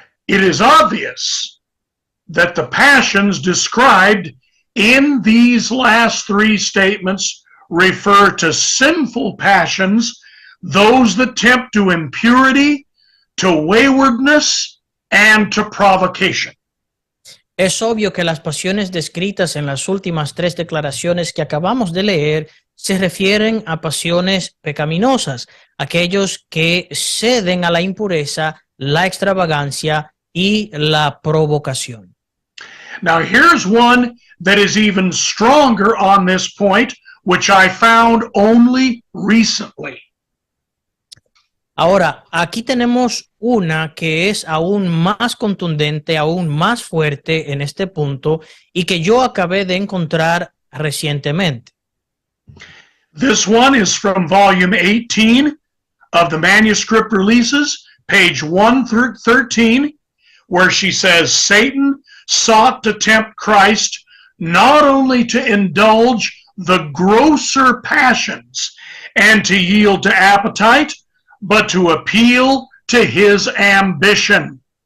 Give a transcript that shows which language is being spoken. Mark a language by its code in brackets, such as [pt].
[en] it is obvious that the passions described in these last three statements refer to sinful passions, those that tempt to impurity, to waywardness, and to provocation. [es] Es obvio que las pasiones descritas en las últimas tres declaraciones que acabamos de leer se refieren a pasiones pecaminosas, aquellos que ceden a la impureza, la extravagancia y la provocación. [en] Now here's one that is even stronger on this point, which I found only recently. [es] Ahora, aquí tenemos una que es aún más contundente, aún más fuerte en este punto y que yo acabé de encontrar recientemente. [en] This one is from volume 18 of the manuscript releases, page 113, where she says, Satan sought to tempt Christ not only to indulge the grosser passions and to yield to appetite, but to appeal to his ambition.